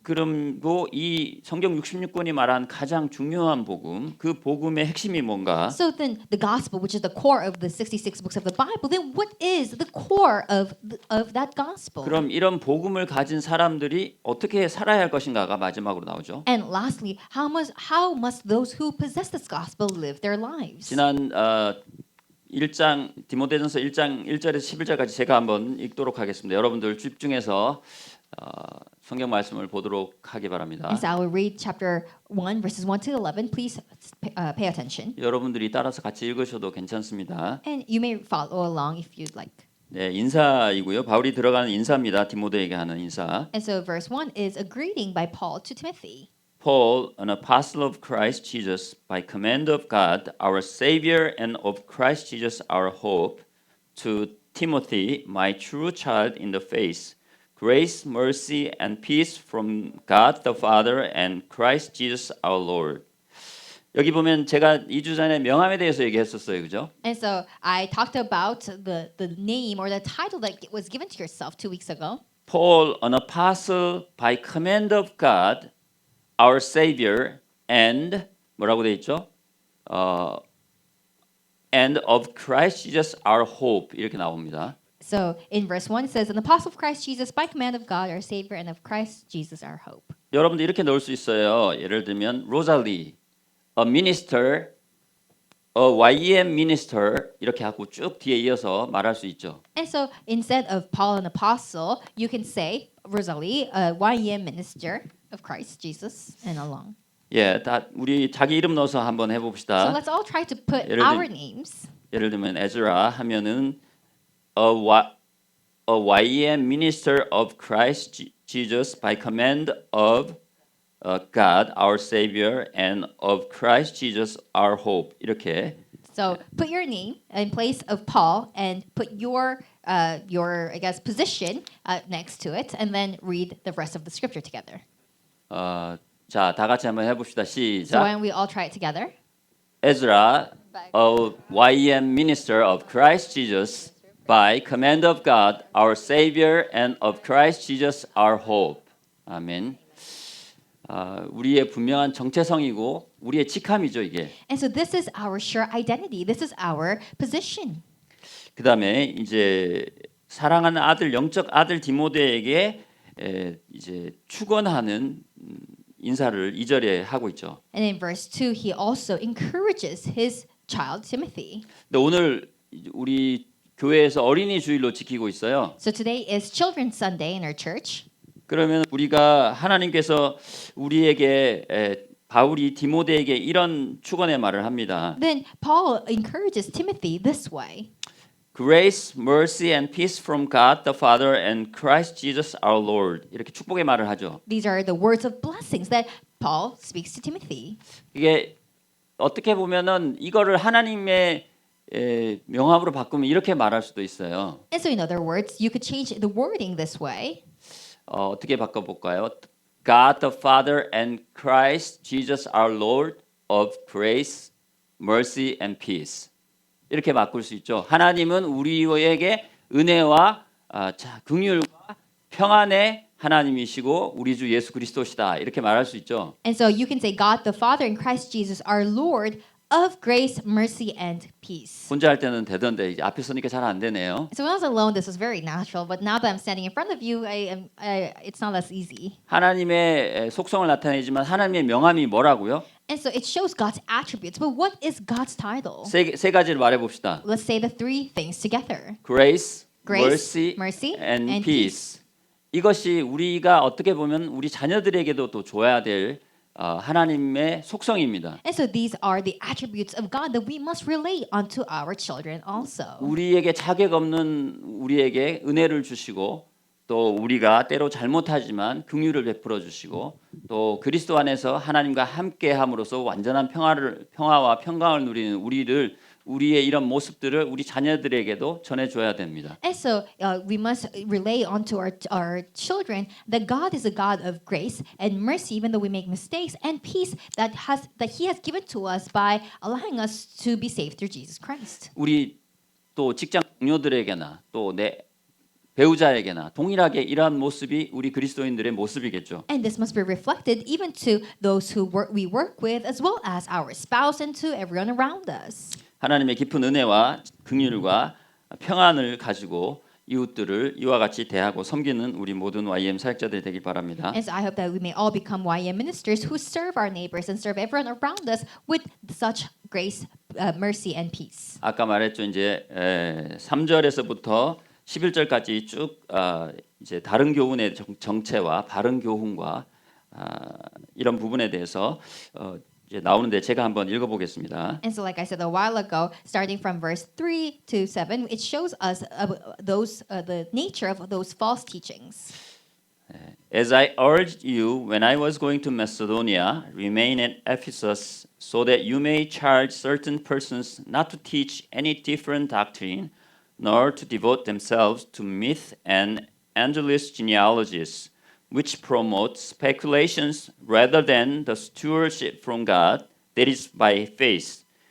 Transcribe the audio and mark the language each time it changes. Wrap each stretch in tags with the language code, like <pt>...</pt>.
<ko>그리고 이 성경 66권이 말한 가장 중요한 복음, 그 복음의 핵심이 뭔가?</ko> <en>So then the gospel, which is the core of the 66 books of the Bible, then what is the core of that gospel?</en> <ko>그럼 이런 복음을 가진 사람들이 어떻게 살아야 할 것인가가 마지막으로 나오죠.</ko> <en>And lastly, how must those who possess this gospel live their lives?</en> <ko>지난 1장 디모데전서 1장 1절에서 11절까지 제가 한번 읽도록 하겠습니다. 여러분들 집중해서 성경 말씀을 보도록 하기 바랍니다.</ko> <en>And so I will read chapter 1 verses 1 to 11. Please pay attention.</en> <ko>여러분들이 따라서 같이 읽으셔도 괜찮습니다.</ko> <en>And you may follow along if you'd like.</en> <ko>네, 인사이고요. 바울이 들어가는 인사입니다. 디모데에게 하는 인사.</ko> <en>And so verse 1 is a greeting by Paul to Timothy. Paul, an apostle of Christ Jesus, by command of God, our Savior, and of Christ Jesus, our hope, to Timothy, my true child in the faith, grace, mercy, and peace from God the Father and Christ Jesus our Lord.</en> <ko>여기 보면 제가 2주 전에 명함에 대해서 얘기했었어요, 그죠?</ko> <en>And so I talked about the name or the title that was given to yourself 2 weeks ago. Paul, an apostle by command of God, our Savior, and</en> <ko>뭐라고 돼 있죠?</ko> <en>And of Christ Jesus, our hope</en> <ko>이렇게 나옵니다.</ko> <en>So in verse 1 it says, an apostle of Christ Jesus by command of God, our Savior, and of Christ Jesus, our hope.</en> <ko>여러분들 이렇게 넣을 수 있어요. 예를 들면 로잘리,</ko> <en>a minister a YM minister</en> <ko>이렇게 하고 쭉 뒤에 이어서 말할 수 있죠.</ko> <en>And so instead of Paul an apostle, you can say Rosalie, a YM minister of Christ Jesus, and along.</en> <ko>예, 다 우리 자기 이름 넣어서 한번</ko> <en>So</en> <ko>해봅시다.</ko> <en>let's all try to put</en> <ko>예를</ko> <en>our</en> <ko>들-</ko> <en>names.</en> <ko>예를 들면 에즈라 하면은</ko> <en>a YM minister of Christ Jesus by command of God our Savior and of Christ Jesus our hope</en> <ko>이렇게</ko> <en>So put your name in place of Paul and put your I guess position next to it, and then read the rest of the scripture together.</en> <ko>자, 다 같이 한번 해봅시다.</ko> <en>So why</en> <ko>시작.</ko> <en>don't we all try it together? Ezra, a YM minister of Christ Jesus, by command of God, our Savior, and of Christ Jesus, our hope.</en> <ko>아멘. 우리의 분명한 정체성이고 우리의 직함이죠 이게.</ko> <en>And so this is our sure identity. This is our position.</en> <ko>그 다음에 이제 사랑하는 아들, 영적 아들 디모데에게 이제 축원하는 인사를 2절에 하고 있죠.</ko> <en>And in verse 2, he also encourages his child Timothy.</en> <ko>근데 오늘 우리 교회에서 어린이 주일로 지키고 있어요.</ko> <en>So today is Children's Sunday in our church.</en> <ko>그러면 우리가 하나님께서 우리에게 바울이 디모데에게 이런 축원의 말을 합니다.</ko> <en>Then Paul encourages Timothy this way. Grace, mercy and peace from God the Father and Christ Jesus our Lord.</en> <ko>이렇게 축복의 말을 하죠.</ko> <en>These are the words of blessings that Paul speaks to Timothy.</en> <ko>이게 어떻게 보면은 이거를 하나님의 명함으로 바꾸면 이렇게 말할 수도 있어요.</ko> <en>And so in other words, you could change the wording this way.</en> <ko>어떻게 바꿔볼까요?</ko> <en>God the Father and Christ Jesus our Lord of grace, mercy and peace.</en> <ko>이렇게 바꿀 수 있죠. 하나님은 우리에게 은혜와 긍휼과 평안의 하나님이시고 우리 주 예수 그리스도시다. 이렇게 말할 수 있죠.</ko> <en>And so you can say God the Father and Christ Jesus our Lord of grace, mercy and peace.</en> <ko>혼자 할 때는 되던데 이제 앞에 서니까 잘 안 되네요.</ko> <en>So when I was alone, this was very natural, but now that I'm standing in front of you, it's not as easy.</en> <ko>하나님의 속성을 나타내지만 하나님의 명함이 뭐라고요?</ko> <en>And so it shows God's attributes, but what is God's title?</en> <ko>세 가지를 말해 봅시다.</ko> <en>Let's say the three things together. Grace, Grace, mercy, mercy, and and peace.</en> <ko>이것이 우리가 어떻게 보면 우리 자녀들에게도 또 줘야 될 하나님의 속성입니다.</ko> <en>And so these are the attributes of God that we must relate onto our children also.</en> <ko>우리에게 자격 없는 우리에게 은혜를 주시고 또 우리가 때로 잘못하지만 긍휼을 베풀어 주시고 또 그리스도 안에서 하나님과 함께함으로써 완전한 평화와 평강을 누리는 우리의 이런 모습들을 우리 자녀들에게도 전해줘야 됩니다.</ko> <en>And so we must relay onto our children that God is a God of grace and mercy, even though we make mistakes, and peace that He has given to us by allowing us to be saved through Jesus Christ.</en> <ko>우리 또 직장 동료들에게나 또 내 배우자에게나 동일하게 이러한 모습이 우리 그리스도인들의 모습이겠죠.</ko> <en>And this must be reflected even to those who we work with, as well as our spouse and to everyone around us.</en> <ko>하나님의 깊은 은혜와 긍휼과 평안을 가지고 이웃들을 이와 같이 대하고 섬기는 우리 모든 YM 사역자들이 되길 바랍니다.</ko> <en>And so I hope that we may all become YM ministers who serve our neighbors and serve everyone around us with such grace, mercy, and peace.</en> <ko>아까 말했죠. 이제 3절에서부터 11절까지 쭉 이제 다른 교훈의 정체와 바른 교훈과 이런 부분에 대해서 이제 나오는데 제가 한번 읽어보겠습니다.</ko> <en>And so, like I said a while ago, starting from verse 3 to 7, it shows us the nature of those false teachings. As I urged you when I was going to Macedonia, remain at Ephesus, so that you may charge certain persons not to teach any different doctrine, nor to devote themselves to myth and endless genealogies, which promote speculations rather than the stewardship from God that is by faith.</en>